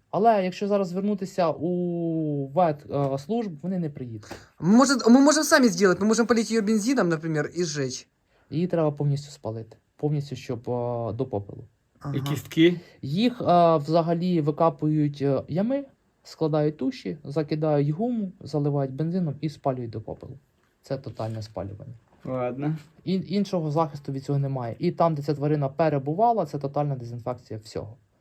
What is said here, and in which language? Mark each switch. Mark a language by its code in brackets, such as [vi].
[uk] Але якщо зараз звернутися у ветслужб, вони не приїдуть. [ru] Мы можем сами сделать, мы можем полить ее бензином, например, и сжечь. [uk] Її треба повністю спалити. Повністю, щоб до попелу. Ага. І кістки? Їх взагалі викапують ями, складають туші, закидають гуму, заливають бензином і спалюють до попелу. Це тотальне спалювання. [ru] Ладно. [uk] Іншого захисту від цього немає. І там, де ця тварина перебувала, це тотальна дезінфекція всього.